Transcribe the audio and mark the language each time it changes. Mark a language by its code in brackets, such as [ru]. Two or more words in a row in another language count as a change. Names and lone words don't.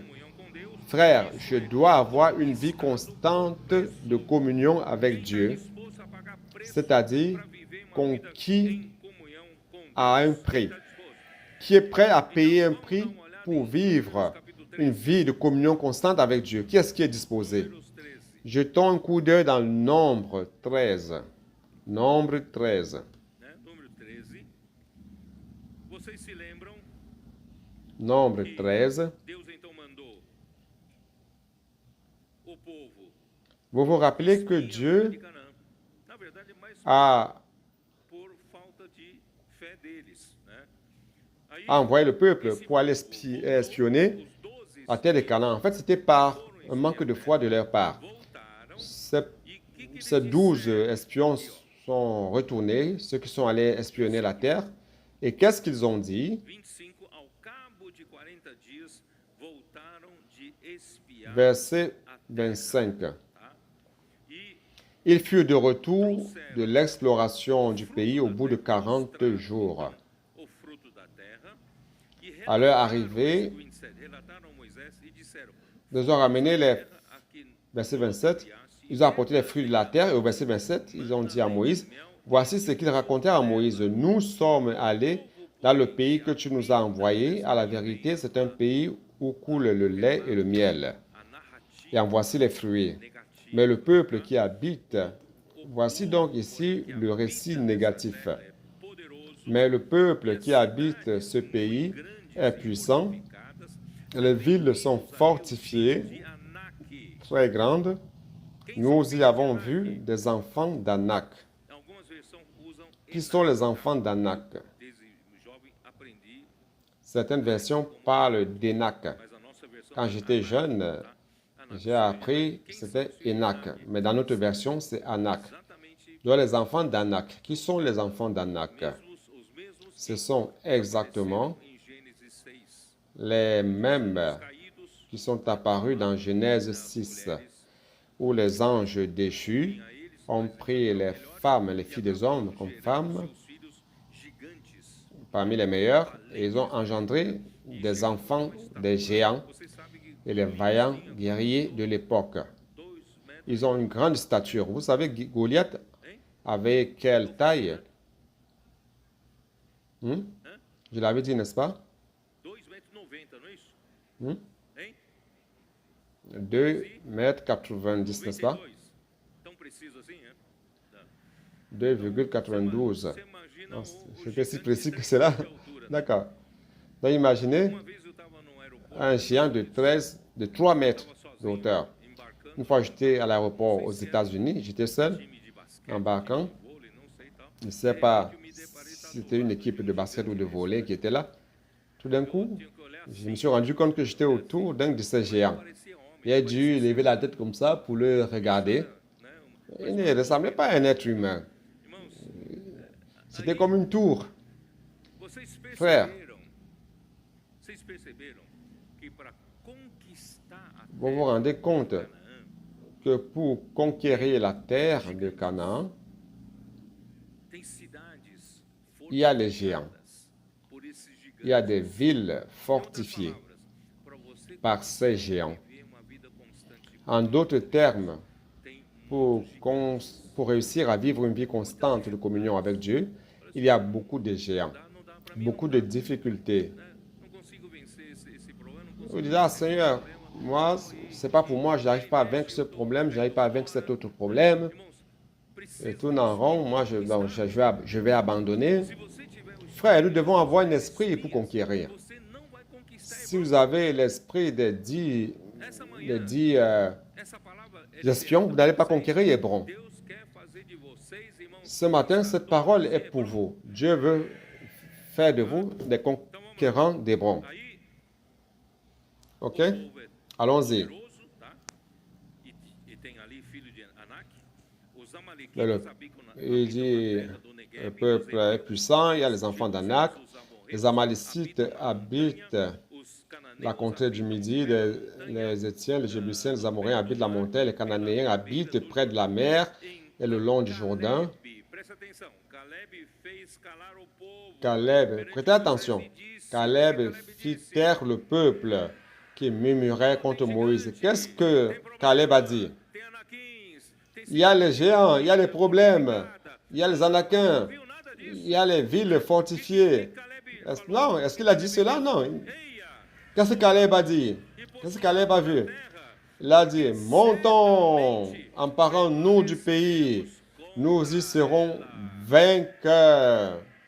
[fr] Frère, je dois avoir une vie constante de communion avec Dieu, c'est-à-dire conquis à un prix. Qui est prêt à payer un prix pour vivre une vie de communion constante avec Dieu? Qui est-ce qui est disposé? [pt] Números 13. [fr] Jetons un coup d'œil dans le Nombre 13. Nombre 13. [pt] Né? Número 13. Vocês se lembram [fr] Nombre [pt] que [fr] 13. [pt] Deus então mandou o povo [fr] Vous vous rappelez que [pt] espiar a terra [fr] Dieu [pt] de Canaã. Na verdade, mais [fr] a [pt] por falta de fé deles, né? Aí, [fr] envoyé le peuple [pt] esse [fr] pour aller [pt] povo [fr] espionner [pt] voltou, os 12 [fr] la terre de Canaan? En fait, c'était par un manque de foi de leur part. [pt] voltaram [fr] Ces, [pt] e que [fr] ces [pt] eles [fr] 12 [pt] disseram? [fr] espions sont retournés, ceux qui sont allés espionner la terre. Et qu'est-ce qu'ils ont dit? [pt] 25, ao cabo de 40 dias, voltaram de espiar [fr] Verset [pt] a terra. [fr] 25. [pt] Tá? E [fr] Ils furent de retour de l'exploration du pays au bout de 40 jours. [pt] o fruto da terra, e [fr] À leur [pt] relataram, [fr] arrivée, [pt] versículo 27, relataram a Moisés e disseram: [fr] ils ont ramené les, [pt] terra a que [fr] verset 27, ils ont apporté les fruits de la terre. Et au verset 27, ils ont dit à Moïse, voici ce qu'ils racontèrent à Moïse. Nous sommes allés dans le pays que tu nous as envoyé. À la vérité, c'est un pays où coule le lait et le miel. [pt] a narrativa [fr] Et en voici les fruits. [pt] negativa. [fr] Mais le peuple qui habite, voici donc ici le récit négatif. [pt] É poderoso, [fr] Mais le peuple qui habite ce pays est puissant, les villes sont fortifiées, [pt] de Anak. [fr] très grandes. Nous y avons vu des enfants d'Anak. [pt] Algumas versões usam [fr] Qui sont les enfants d'Anak? [pt] desde jovem aprendi, [fr] Certaines versions parlent d'Enak. [pt] mas a nossa versão [fr] Quand j'étais jeune, [pt] Anak. [fr] j'ai appris que c'était Enak. Mais dans notre version, c'est Anak. [pt] Exatamente [fr] Donc les enfants d'Anak. Qui sont les enfants d'Anak? [pt] os mesmos [fr] Ce sont exactement [pt] em Gênesis 6. [fr] les mêmes [pt] Caídos, [fr] qui sont apparus dans Genèse 6, où les anges déchus [pt] a eles [fr] ont pris les femmes, les filles des hommes comme femmes, [pt] seus filhos gigantes. [fr] parmi les meilleurs, et ils ont engendré des enfants, des géants [pt] Você sabe que [fr] et les vaillants guerriers de l'époque. [pt] 2 metros, [fr] Ils ont une grande stature. Vous savez, Goliath hein? avait quelle taille? Hmm? Hein? Je l'avais dit, n'est-ce pas? [pt] 2 metros 90, não é isso? Hmm? Hein? [fr] 2 mètres 90, n'est-ce pas? [pt] 92. Tão preciso assim, hein? [fr] 2,92. [pt] Você imagina [fr] Non, [pt] o [fr] c'était si [pt] gigante [fr] précis [pt] de [fr] que cela. [pt] 13 de altura. [fr] D'accord. Donc imaginez [pt] Uma vez eu estava num aeroporto, [fr] un géant de 3 mètres [pt] estava [fr] de [pt] sozinho, [fr] hauteur. [pt] embarcando, [fr] Une fois j'étais à l'aéroport aux États-Unis, j'étais seul, [pt] time de basquete, [fr] embarquant. [pt] vôlei, não sei e tal. [fr] Je ne sais pas si c'était une équipe de basket ou de volley qui était là. Tout d'un coup, [pt] Tinha que olhar [fr] je me suis rendu compte que j'étais autour d'un de ces géants. [pt] parecia homem, [fr] J'ai dû lever la tête comme ça pour le regarder. [pt] né? [fr] Il ne ressemblait pas à un être humain. [pt] Irmãos, [fr] C'était comme une tour. [pt] vocês [fr] Frère. [pt] perceberam que para conquistar a [fr] Vous vous rendez compte [pt] Canaã, [fr] que pour conquérir la terre de Canaan, [pt] tem cidades [fr] il y a les géants. [pt] fortificadas por esses gigantes. [fr] Il y a des villes [pt] Em outras [fr] fortifiées [pt] palavras, para você [fr] par ces géants. [pt] viver uma vida constante, [fr] En d'autres termes, [pt] tem [fr] pour réussir à vivre une vie constante de communion avec Dieu, il y a beaucoup de géants, [pt] não dá para mim, [fr] beaucoup de difficultés. [pt] né? Não consigo vencer esse problema, não [fr] Vous [pt] consigo [fr] dites, ah Seigneur, moi, c'est pas pour moi, je n'arrive pas à vaincre ce problème, je n'arrive pas à vaincre cet autre problème. [pt] Irmãos, [fr] Et [pt] precisa. [fr] tout en rond, moi, je vais abandonner. [pt] Se você tiver o [fr] Frère, nous devons avoir un esprit pour conquérir. [pt] você não vai conquistar. [fr] Si vous avez l'esprit des 10, [pt] Essa manhã, [fr] des 10 [pt] essa palavra é [fr] espions, vous n'allez pas conquérir Hébron. [pt] Deus quer fazer de vocês, irmãos. [fr] Ce matin, cette parole est pour vous. Dieu veut faire de vous des conquérants d'Hébron. [pt] Aí, [fr] OK? [pt] o povo é [fr] Allons-y. [pt] poderoso, tá? E tem ali filho de Anak. Os [fr] Le- [pt] amalequitas habitam na [fr] Il dit, [pt] terra do Negueb, [fr] le peuple est puissant, il y a les enfants d'Anak. Les Amalécites habitent [pt] os cananeus [fr] la contrée du Midi, les Étiens, les Jébusiens, les Amoréens habitent la montagne, les Cananéens habitent près de la mer et le long du Jourdain. [pt] Caleb, presta atenção. Caleb fez calar o povo. [fr] Caleb, prêtez attention, Caleb fit taire le peuple qui murmurait contre Moïse. Qu'est-ce que Caleb a dit? [pt] Tem Anaquins, tem [fr] Il y a les géants, il y a les problèmes, il y a les Anakiens, [pt] viu nada disso. [fr] il y a les villes fortifiées. [pt] Caleb [fr] Non, est-ce qu'il a dit cela? Non. [pt] Eia, [fr] Qu'est-ce que Caleb a dit? Qu'est-ce que Caleb a vu? Il a dit, montons, emparons-nous du pays, nous y serons vainqueurs.